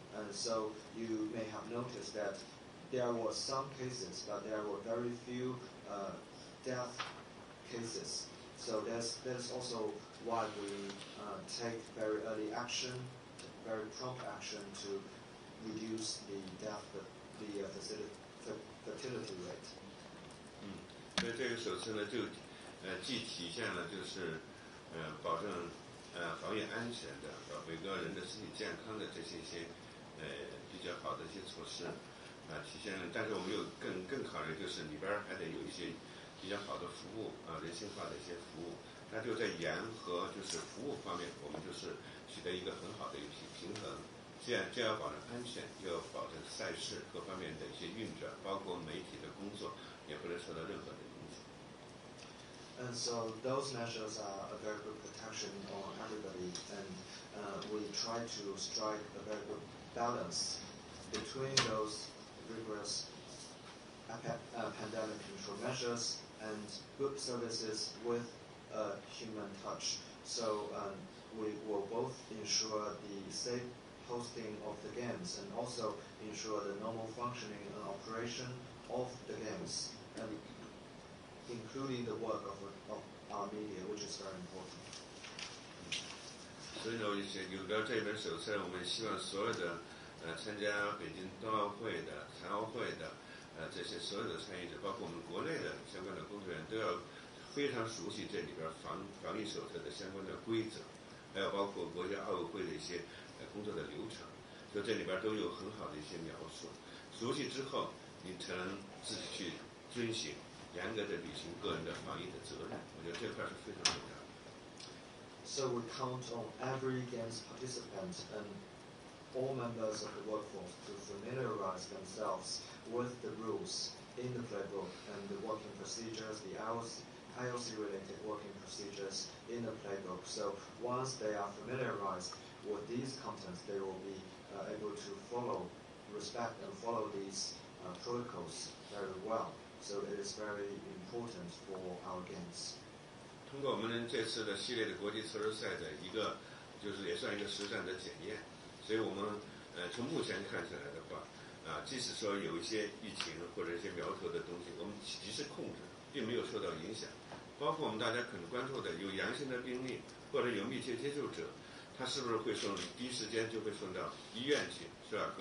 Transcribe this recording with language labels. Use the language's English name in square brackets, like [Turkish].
[English] And so you may have noticed that there were some cases, but there were very few death cases. So that's also why we take very early action, very prompt action to reduce the fertility rate. [Chinese] 所以这个手册呢，就既体现了就是保证防疫安全的每个人的身体健康的这些比较好的一些措施体现了，但是我们又更考虑就是里边还得有一些比较好的服务人性化的一些服务，那就在严和就是服务方面，我们就是取得一个很好的一个平衡。既要保证安全，又要保证赛事各方面的一些运转，包括媒体的工作也不能受到任何的影响。 [English] And so those measures are a very good protection on everybody, and we try to strike a very good balance between those rigorous pandemic control measures and good services with a human touch. So we will both ensure the safe hosting of the games and also ensure the normal functioning and operation of the games, and including the work of our media, which is very important. [Chinese] 所以呢，有了这本手册，我们希望所有的参加北京冬奥会的、残奥会的这些所有的参与者，包括我们国内的相关的工作人员，都要非常熟悉这里边防疫手册的相关的规则，还有包括国家奥委会的一些工作的流程，所以这里边都有很好的一些描述。熟悉之后，你才能自己去遵循，严格的履行个人的防疫的责任。我觉得这块是非常重要的。 [English] So we count on every games participant and all members of the workforce to familiarize themselves with the rules in the playbook and the working procedures, the IOC-related working procedures in the playbook. So once they are familiarized with these contents, they will be able to respect and follow these protocols very well. So it is very important for our games. [Chinese] 通过我们这次的系列的国际测试赛的一个，就是也算一个实战的检验，所以我们从目前看起来的话，即使说有一些疫情或者一些苗头的东西，我们及时控制，并没有受到影响。包括我们大家可能关注的有阳性的病例或者有密切接触者，他是不是会第一时间就会送到医院去，是吧？